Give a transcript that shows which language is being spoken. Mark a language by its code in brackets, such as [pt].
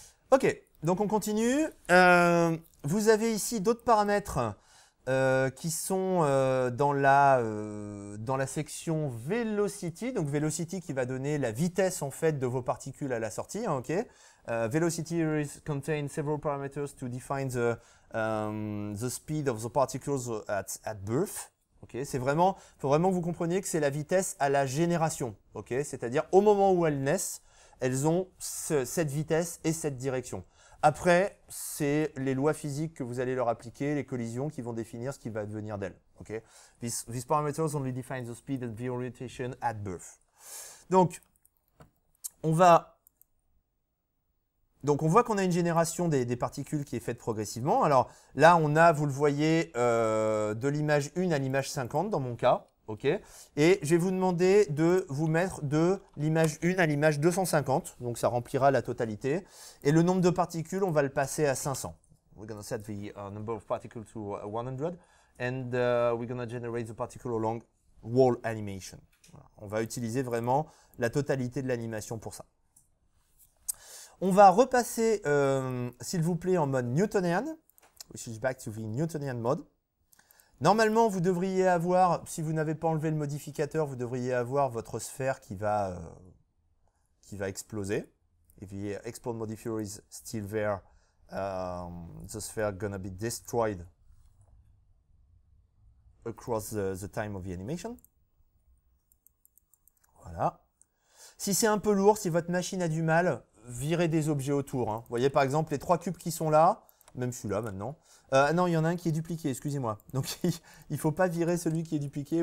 [fr] Ok, donc on continue. Vous avez ici d'autres paramètres qui sont dans la section Velocity. Donc Velocity qui va donner la vitesse en fait de vos particules à la sortie. Hein, ok. [en] Velocity contains several parameters to define the speed of the particles at birth. [fr] Okay, faut vraiment que vous compreniez que c'est la vitesse à la génération. Okay, c'est-à-dire au moment où elles naissent, elles ont cette vitesse et cette direction. Après, c'est les lois physiques que vous allez leur appliquer, les collisions qui vont définir ce qui va advenir d'elles. Okay? [en] These parameters only define the speed and the orientation at birth. [fr] Donc, on voit qu'on a une génération des particules qui est faite progressivement. Alors là, on a, vous le voyez, de l'image 1 à l'image 50 dans mon cas. Okay. Et je vais vous demander de vous mettre de l'image 1 à l'image 250. Donc ça remplira la totalité. Et le nombre de particules, on va le passer à 500. [en] We're going to set the number of particles to 100. And we're going to generate the particle along wall animation. [fr] Voilà. On va utiliser vraiment la totalité de l'animation pour ça. On va repasser, s'il vous plaît, en mode Newtonian. [en] We switch back to the Newtonian mode. [fr] Normalement, vous devriez avoir, si vous n'avez pas enlevé le modificateur, vous devriez avoir votre sphère qui va exploser. [en] If the explode modifier is still there, the sphere gonna be destroyed across the time of the animation. [fr] Voilà. Si c'est un peu lourd, si votre machine a du mal, virez des objets autour. Hein. Vous voyez par exemple les 3 cubes qui sont là, même celui-là maintenant. Non, il y en a un qui est dupliqué, excusez-moi. Donc il ne faut pas virer celui qui est dupliqué.